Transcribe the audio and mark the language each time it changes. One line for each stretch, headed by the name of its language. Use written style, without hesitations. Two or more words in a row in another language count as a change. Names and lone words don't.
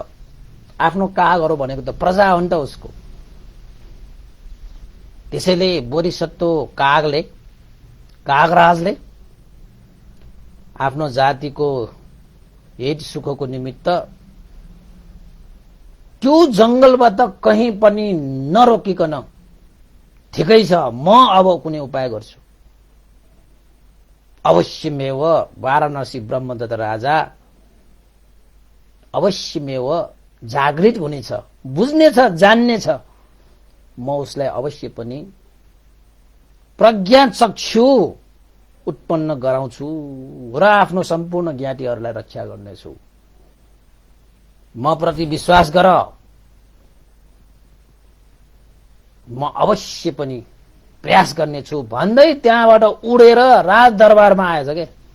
Nepali: आफ्नो कागहरू भनेको त प्रजा हो नि त उसको। त्यसैले बोधिसत्व कागराजले आफ्नो जातिको हित सुखको निमित्त त्यो जंगलबाट कहीँ पनि नरोकिकन ठिकै छ म अब कुनै उपाय गर्छु। अवश्यमेव वाराणसी ब्रह्मदत्त राजा अवश्यमेव जागृत हुनेछ, बुझ्नेछ, जान्नेछ। म उसलाई अवश्य पनि प्रज्ञा चक्षु उत्पन्न गराउँछु र आफ्नो सम्पूर्ण ज्ञातिहरूलाई रक्षा गर्नेछु। म प्रति विश्वास गर, म अवश्य पनि प्रयास गर्नेछु भन्दै त्यहाँबाट उडेर राजदरबारमा आएछ के।